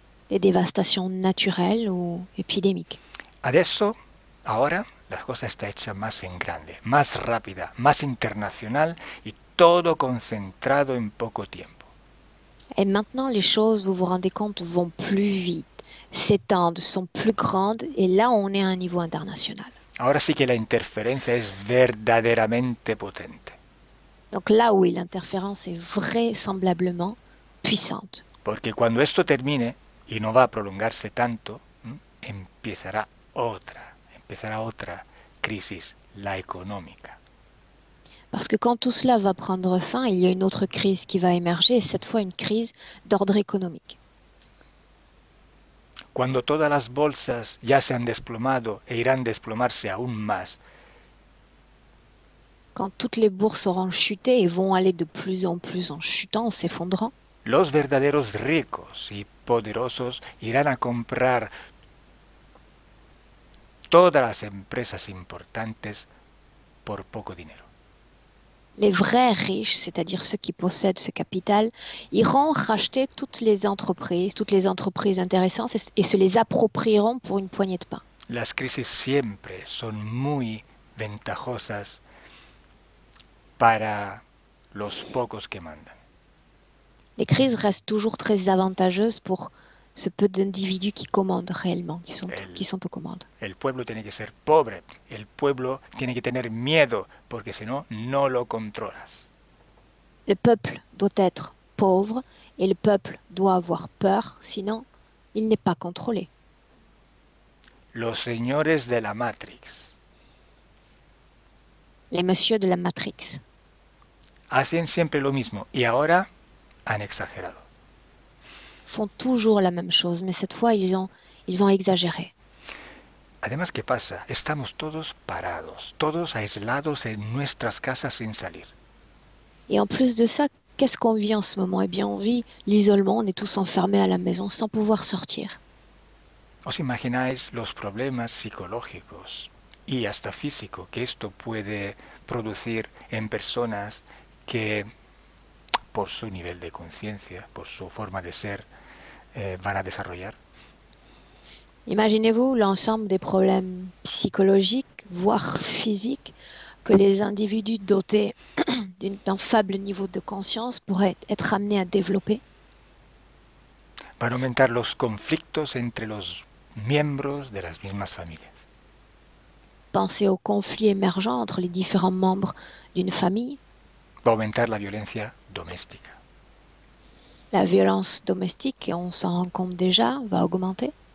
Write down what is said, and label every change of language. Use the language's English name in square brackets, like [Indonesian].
[French] Des dévastations naturelles ou épidémiques. [Italian] Adesso, [Spanish] ahora, la cosa está hecha más en grande, más rápida, más internacional y todo concentrado en poco tiempo. [French] Et maintenant, les choses, vous vous rendez compte, vont plus vite, s'étendent, sont plus grandes, et là, on est à un niveau international. [Spanish] Ahora sí que la interferencia es verdaderamente potente. [French] Donc là, oui, l'interférence est vraisemblablement puissante. [Spanish] Porque cuando esto termine, y no va a prolongarse tanto, empezará otra crisis, la económica. [French] Parce que quand tout cela va prendre fin, il y a une autre crise qui va émerger, et cette fois une crise d'ordre économique. [Spanish] Cuando todas las bolsas ya se han desplomado e irán a desplomarse aún más, [French] Quand toutes les bourses auront chuté et vont aller de plus en plus en chutant, en s'effondrant, [Spanish] los verdaderos ricos y poderosos irán a comprar todas las empresas importantes por poco dinero. [French] les vrais riches, c'est-à-dire ceux qui possèdent ce capital, iront racheter toutes les entreprises intéressantes et se les approprieront pour une poignée de pain. [Spanish] Las crisis siempre son muy ventajosas para los pocos que mandan. [French] Les crises restent toujours très avantageuses pour ce peu d'individus qui commandent réellement, qui sont aux commandes. [Spanish] El pueblo tiene que ser pobre, el pueblo tiene que tener miedo, porque si no, no lo controlas. [French] Le peuple doit être pauvre et le peuple doit avoir peur, sinon il n'est pas contrôlé. [Spanish] Los señores de la Matrix [French] Les messieurs de la Matrix [Spanish] hacen siempre lo mismo y ahora han exagerado. [French] font toujours la même chose, mais cette fois ils ont exagéré. [Spanish] Además, ¿qué pasa? Estamos todos parados, todos aislados en nuestras casas sin salir. [French] Et en plus de ça, qu'est-ce qu'on vit en ce moment? Eh bien, on vit l'isolement, on est tous enfermés à la maison sans pouvoir sortir. [Spanish] ¿Os imagináis los problemas psicológicos y hasta físicos que esto puede producir en personas que, por su nivel de conciencia, por su forma de ser, van a desarrollar? [French] Imaginez-vous l'ensemble des problèmes psychologiques, voire physiques, que les individus dotés d'un faible niveau de conscience pourraient être amenés à développer. [Spanish] Van a aumentar los conflictos entre los miembros de las mismas familias. [French] Pensez aux conflits émergents entre les différents membres d'une famille. [Spanish] Va a aumentar la violencia doméstica. [French] La violence domestique, et on s'en rend compte déjà, va augmenter.